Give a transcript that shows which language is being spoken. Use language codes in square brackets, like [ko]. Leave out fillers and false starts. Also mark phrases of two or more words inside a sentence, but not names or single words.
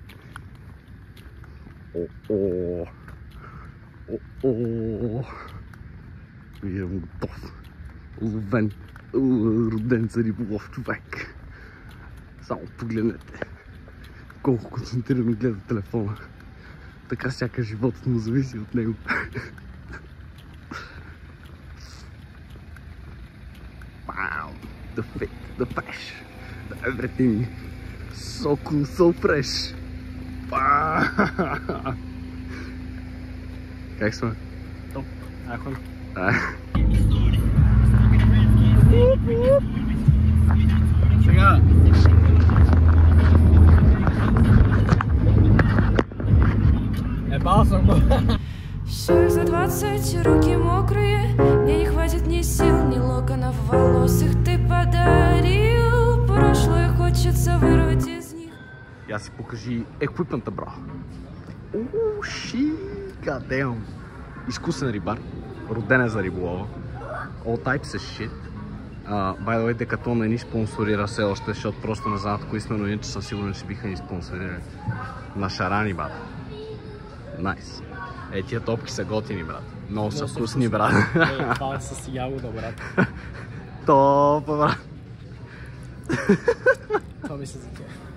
[bg] Виждам готов. Ловен. Роден за риболов човек. Само погледнете. Колко концентрирано гледа телефона. Така сякаш животът му зависи от него. [en] Wow, the fit, the fish, the everything. So cool, so fresh. [bg] Как сме? Топ, ахой. Сега. Ебал съм го. [ru] Шаг за 20, руки мокрые. Мне не хватит ни сил, ни локонов волос. Их ты подарил. Прошлое хочется вырвать из них. [bg] Я си покажи еквипмента, бро. [en] Ши, goddamn. [bg] Изкусен рибар. Роден е за риболова. [en] All types of shit. By the way, [bg] Decathlon не ни спонсорира все още, защото просто не знаят кои сме, но иначе съм сигурен, че биха ни спонсорирали. На шарани, брат. Найс. Тия топки са готини, брат. Много са вкусни, брат. Това с ягода, брат. Топа, брат. Това ми се за тях.